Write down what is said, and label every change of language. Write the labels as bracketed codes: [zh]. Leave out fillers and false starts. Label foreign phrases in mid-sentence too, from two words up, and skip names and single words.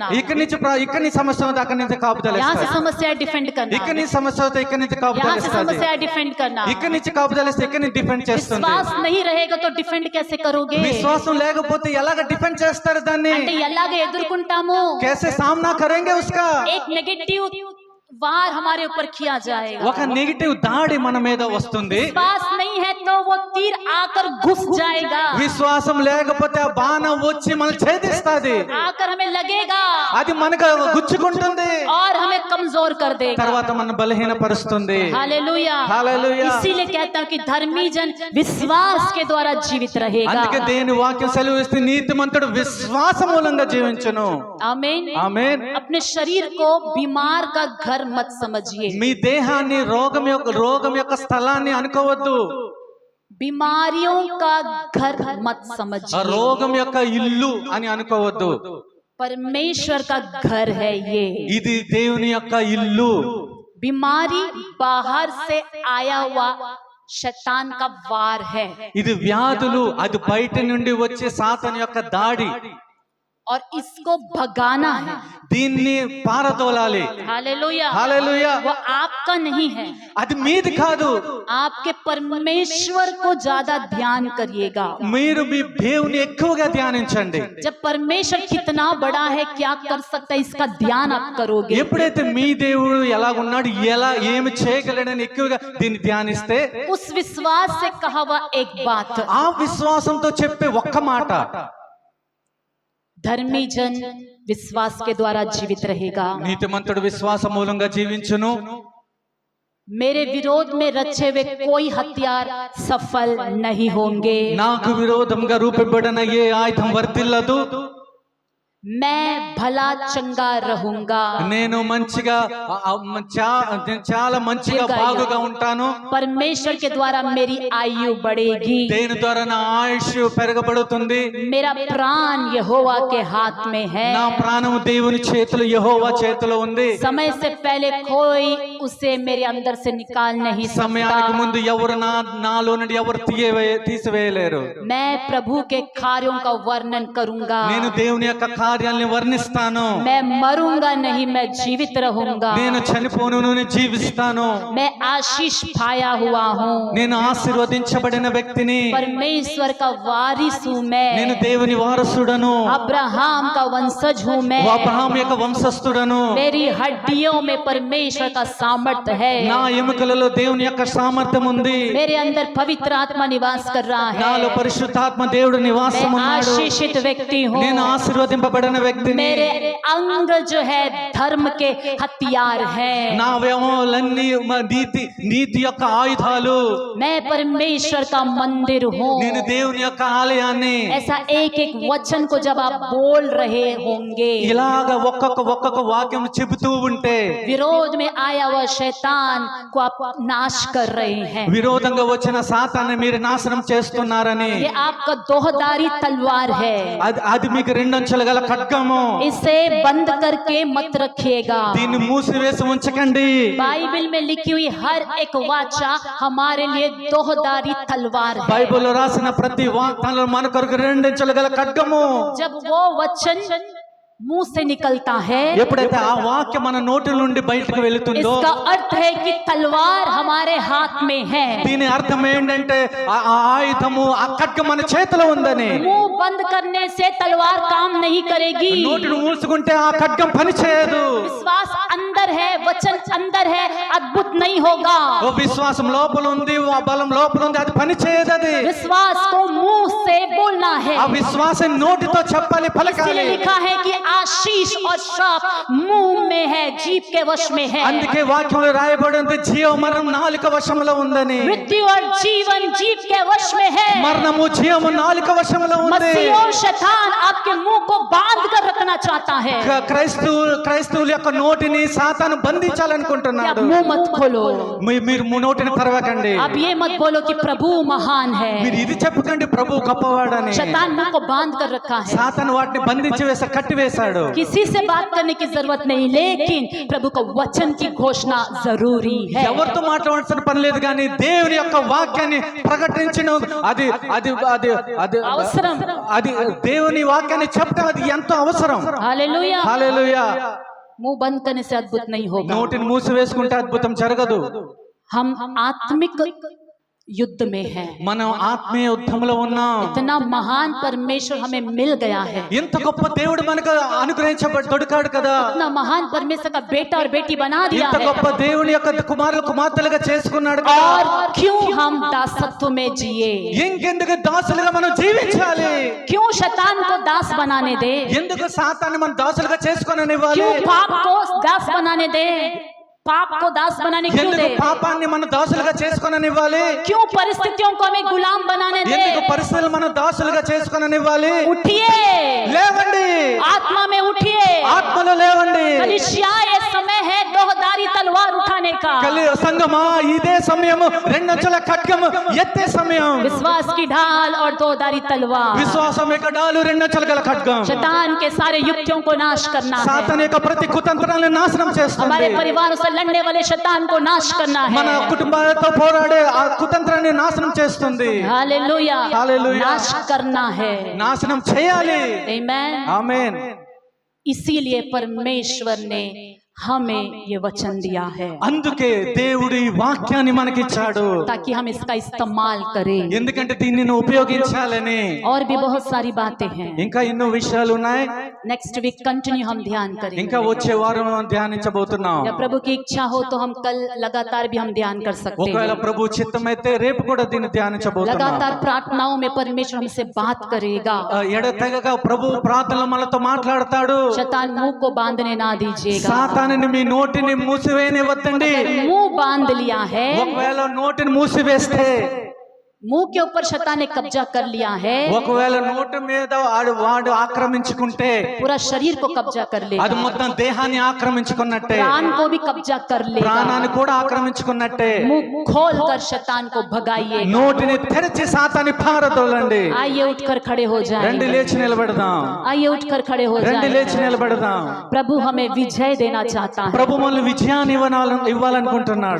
[te] ఇక్కడి నుంచి సమస్య ఉంది, అక్కడి నుంచి కాపుదల [hi] यहाँ से [te] ఇస్తాది. [hi] समस्या है, डिफेंड करना। [te] ఇక్కడి నుంచి సమస్య అవుతే ఇక్కడి నుంచి కాపుదల [hi] यहाँ से [te] ఇస్తాది. [hi] समस्या है, डिफेंड करना। [te] ఇక్కడి నుంచి కాపుదల ఇస్తే ఇక్కడి నుంచి డిఫెండ్ చేస్తుంది. [hi] विश्वास नहीं रहेगा तो डिफेंड कैसे करोगे? [te] విశ్వాసం లేకపోతే ఎలాగ డిఫెండ్ చేస్తారు దాన్ని? అంటే ఎలాగ ఎదుర్కొంటాము? [hi] कैसे सामना करेंगे उसका? एक नेगेटिव वार हमारे ऊपर किया जाएगा। [te] ఒక నెగిటివ్ దాడి మన మీద వస్తుంది. [hi] विश्वास नहीं है तो वो तीर आकर घुस जाएगा, [te] విశ్వాసం లేకపోతే ఆ బాణం వచ్చి మనం ఛేదిస్తాది, [hi] आकर हमें लगेगा [te] అది మనకు గుచ్చుకుంటుంది, [hi] और हमें कमजोर कर देगा। [te] తర్వాత మన బలహీనపరుస్తుంది. [hi] हालेलुया। [te] హల్లెలూయా. [hi] इसीलिए कहता हूं कि धर्मी जन विश्वास के द्वारा जीवित रहेगा। [te] అందుకే దేవుని వాక్యం సెలవిస్తుంది, నీతిమంతుడు విశ్వాస మూలంగా జీవించును. [hi] आमीन। [te] ఆమేన్. [hi] अपने शरीर को बीमार का घर मत समझिए, [te] మీ దేహాన్ని రోగం యొక్క స్థలాన్ని అనుకోవద్దు, [hi] बीमारियों का घर मत [te] ఆ [hi] समझिए। [te] రోగం యొక్క ఇల్లు అని అనుకోవద్దు. [hi] परमेश्वर का घर है ये। [te] ఇది దేవుని యొక్క ఇల్లు. [hi] बीमारी बाहर से आया हुआ शैतान का वार है, [te] ఇది వ్యాధులు, అది బయట నుండి వచ్చే సాతాను యొక్క దాడి. [hi] और इसको भगाना है। [te] దీన్ని పారదోలాలి. [hi] हालेलुया। [te] హల్లెలూయా. [hi] वो आपका नहीं है, [te] అది మీది కాదు. [hi] आपके परमेश्वर को ज्यादा ध्यान करिएगा। [te] మీరు మీ దేవుని ఎక్కువగా ధ్యానించండి. [hi] जब परमेश्वर कितना बड़ा है, क्या कर सकता है, इसका ध्यान आप करोगे। [te] ఎప్పుడైతే మీ దేవుడు ఎలాగున్నాడు, ఎలా ఏమి చేయగలడని ఎక్కువగా దీన్ని ధ్యానిస్తే, [hi] उस विश्वास से कहा हुआ एक बात, [te] ఆ విశ్వాసంతో చెప్పే ఒక్క మాట, [hi] धर्मी जन विश्वास के द्वारा जीवित रहेगा। [te] నీతిమంతుడు విశ్వాస మూలంగా జీవించును. [hi] मेरे विरोध में रचे हुए कोई हथियार सफल नहीं होंगे। [te] నాకు విరోధంగా రూపబడిన ఏ ఆయుధం వర్తిల్లదు. [hi] मैं भला चंगा रहूंगा। [te] నేను మంచిగా చాలా మంచిగా బాగుగా ఉంటాను. [hi] परमेश्वर के द्वारा मेरी आयु बढ़ेगी। [te] దేని ద్వారా నా ఆయుష్ పెరగబడుతుంది. [hi] मेरा प्राण यहोवा के हाथ में है। [te] నా ప్రాణం దేవుని చేతిలో, యెహోవా చేతిలో ఉంది. [hi] समय से पहले कोई उसे मेरे अंदर से निकाल नहीं [te] సమయానికి [hi] सकता। [te] ముందు ఎవరు నాలో నుండి ఎవరు తీసివేయలేరు. [hi] मैं प्रभु के कार्यों का वर्णन करूंगा। [te] నేను దేవుని యొక్క కార్యాలను వర్ణిస్తాను. [hi] मैं मरूंगा नहीं, मैं जीवित रहूंगा। [te] నేను చనిపోను, నేను జీవిస్తాను. [hi] मैं आशीष पाया हुआ हूँ। [te] నేను ఆశీర్వదించబడిన వ్యక్తిని. [hi] परमेश्वर का वारिस हूँ [te] నేను [hi] मैं। [te] దేవుని వారసుడను. [hi] अब्राहम का वंशज हूँ मैं। [te] అబ్రహాం యొక్క వంశస్థుడను. [hi] मेरी हड्डियों में परमेश्वर का सामर्थ्य है। [te] నా ఎముకలలో దేవుని యొక్క సామర్థ్యం ఉంది. [hi] मेरे अंदर पवित्र आत्मा निवास कर रहा [te] నాలో [hi] है। [te] పరిశుద్ధాత్మ దేవుడు నివాసం [hi] मैं [te] ఉన్నాడు. [hi] आशीषित व्यक्ति हूँ। [te] నేను ఆశీర్వదింపబడిన వ్యక్తిని. [hi] मेरे अंग जो है धर्म के हथियार है। [te] నా అవయవాలన్నీ నీతి యొక్క ఆయుధాలు. [hi] मैं परमेश्वर का मंदिर हूँ। [te] నేను దేవుని యొక్క ఆలయాన్ని. [hi] ऐसा एक एक वचन को जब आप बोल रहे होंगे, [te] ఇలాగ ఒక్కొక్క వాక్యం చెబుతూ ఉంటే, [hi] विरोध में आया हुआ शैतान को आप नाश कर रहे हैं। [te] విరోధంగా వచ్చిన సాతాన్ని మీరు నాశనం చేస్తున్నారని. [hi] ये आपका दोहदारी तलवार है। [te] అది మీకు రెండంచెలు గల ఖడ్గము. [hi] इसे बंद करके मत रखिएगा। [te] దీన్ని మూసివేసి ఉంచకండి. [hi] बाइबल में लिखी हुई हर एक वाचा हमारे लिए दोहदारी तलवार है। [te] బైబిల్లో రాసిన ప్రతి వాక్యంలో మన కొరకు రెండంచెలు గల ఖడ్గము. [hi] जब वो वचन मुंह से निकलता है, [te] ఎప్పుడైతే ఆ వాక్యం మన నోటి నుండి బయటకు వెళుతుందో, [hi] इसका अर्थ है कि तलवार हमारे हाथ में है। [te] దీని అర్థం ఏంటంటే ఆ ఆయుధము, ఆ ఖడ్గం మన చేతిలో ఉందని. [hi] मुंह बंद करने से तलवार काम नहीं करेगी। [te] నోటిని మూసుకుంటే ఆ ఖడ్గం పని చేయదు. [hi] विश्वास अंदर है, वचन अंदर है, अद्भुत नहीं होगा। [te] ఓ విశ్వాసం లోపల ఉంది, ఆ బలం లోపల ఉంది, అది పని చేయదు. అది [hi] विश्वास को मुंह से बोलना है। [te] ఆ విశ్వాసం నోటితో చెప్పాలి, పలకాలి. [hi] इसलिए लिखा है कि आशीष और श्राप मुंह में है, जीभ के वश में है। [te] అందుకే వాక్యంలో రాయబడి ఉంది, జీవ మరణం నాలుక వశంలో ఉందని. [hi] मृत्यु और जीवन जीभ के वश में है। [te] మరణము జీవము నాలుక వశంలో ఉంది. [hi] मसीह और शैतान आपके मुंह को बांध कर रखना चाहता है। [te] క్రైస్తవుల యొక్క నోటిని సాతాను [hi] आप [te] బంధించాలనుకుంటున్నాడు. [hi] मुंह मत खोलो। [te] మీరు నోటిని తెరవకండి. [hi] आप ये मत बोलो कि प्रभु महान [te] మీరు [hi] है। [te] ఇది చెప్పకండి, ప్రభు గొప్పవాడని. [hi] शैतान मुंह को बांध कर रखा है। [te] సాతాను వాటిని బంధించి కట్టివేశాడు. [hi] किसी से बात करने की जरूरत नहीं, लेकिन प्रभु का वचन की घोषणा जरूरी है। [te] ఎవరితో మాట్లాడాల్సిన పని లేదు, కానీ దేవుని యొక్క వాక్యాన్ని ప్రకటించడం అది అది అది అది అవసరం. అది దేవుని వాక్యాన్ని చెప్పడం అది ఎంతో అవసరం. [hi] हालेलुया। [te] హల్లెలూయా. [hi] मुंह बंद करने से अद्भुत नहीं होगा। [te] నోటిని మూసివేసుకుంటే అద్భుతం జరగదు. [hi] हम आत्मिक युद्ध में है। [te] మనం ఆత్మీయ యుద్ధంలో ఉన్నాం. [hi] इतना महान परमेश्वर हमें मिल गया है, [te] ఎంత గొప్ప దేవుడు మనకు అనుగ్రహించబడి దొరికాడు కదా. [hi] इतना महान परमेश्वर का बेटा और बेटी बना दिया [te] ఇంత [hi] है। [te] గొప్ప దేవుని యొక్క కుమారులు కుమార్తెలుగా చేసుకున్నాడు కదా. [hi] और क्यों हम दासत्व में जिए? [te] ఇంకెందుకు దాసులుగా మనం జీవించాలి? [hi] क्यों शैतान को दास बनाने दे? [te] ఎందుకు సాతాన్ని మనం దాసులుగా చేసుకొననివ్వాలి? [hi] क्यों पाप को दास बनाने दे? पाप को दास बनाने क्यों [te] ఎందుకు [hi] दे? [te] పాపాన్ని మనం దాసులుగా చేసుకొననివ్వాలి? [hi] क्यों परिस्थितियों को हमें गुलाम बनाने दे? [te] ఎందుకు పరిస్థితులు మనం దాసులుగా చేసుకొననివ్వాలి? [hi] उठिए, [te] లేవండి, [hi] आत्मा में उठिए। [te] ఆత్మలో లేవండి. [hi] कलीसिया, ये समय है दोधारी तलवार उठाने का। [te] సంగమా, ఇదే సమయం రెండంచుల ఖడ్గం ఎత్తే సమయం. [hi] विश्वास की ढाल और दोधारी तलवार, [te] విశ్వాసం యొక్క డాలు రెండంచుల గల ఖడ్గం. [hi] शैतान के सारे युक्तियों को नाश करना है। [te] సాతాను యొక్క ప్రతి కుతంత్రాలను నాశనం చేస్తుంది. [hi] हमारे परिवारों से लड़ने वाले शैतान को नाश करना है। [te] మన కుటుంబాలతో పోరాడే ఆ కుతంత్రాన్ని నాశనం చేస్తుంది. [hi] हालेलुया, हालेलुया। नाश करना है। [te] నాశనం చేయాలి. [hi] आमीन। [te] ఆమేన్. [hi] इसीलिए परमेश्वर ने हमें ये वचन दिया है, [te] అందుకే దేవుడు ఈ వాక్యాన్ని మనకిచ్చాడు. [hi] ताकि हम इसका इस्तेमाल करें। [te] ఎందుకంటే దీన్ని నువ్వు ఉపయోగించాలని. [hi] और भी बहुत सारी बातें हैं। [te] ఇంకా ఎన్నో విషయాలు ఉన్నాయి. [en] next week continue [hi] हम ध्यान करेंगे। [te] ఇంకా వచ్చే వారం మనం ధ్యానించబోతున్నాం. [hi] या प्रभु की इच्छा हो तो हम कल लगातार भी हम ध्यान कर सकते [te] ఒకవేళ [hi] हैं। [te] ప్రభు చిత్తమైతే రేపు కూడా దీన్ని ధ్యానించబోతున్నాం. [hi] लगातार प्रार्थनाओं में परमेश्वर हमसे बात करेगा। [te] ఎడతెగక ప్రభు ప్రార్థనలో మనతో మాట్లాడతాడు. [hi] शैतान मुंह को बांधने ना दीजिएगा। [te] సాతానుని మీ నోటిని మూసివేయనివ్వద్దండి. [hi] मुंह बांध लिया है, [te] ఒకవేళ నోటిని మూసివేస్తే, [hi] मुंह के ऊपर शैतान ने कब्जा कर लिया है, [te] ఒకవేళ నోటి మీద వాడు ఆక్రమించుకుంటే [hi] पूरा शरीर को कब्जा कर [te] అది [hi] लेगा, [te] మొత్తం దేహాన్ని ఆక్రమించుకున్నట్టే, [hi] प्राण को भी कब्जा कर लेगा। [te] ప్రాణాన్ని కూడా ఆక్రమించుకున్నట్టే. [hi] मुंह खोल कर शैतान को भगाइए। [te] నోటిని తెరిచి సాతాన్ని పారదోలండి. [hi] आइए उठकर खड़े हो [te] రండి [hi] जाएंगे। [te] లేచి నిలబడదాం. [hi] आइए उठकर खड़े हो [te] రండి లేచి [hi] जाएंगे। [te] నిలబడదాం. [hi] प्रभु हमें विजय देना चाहता है। [te] ప్రభు మనల్ని విజయాన్ని ఇవ్వాలనుకుంటున్నాడు.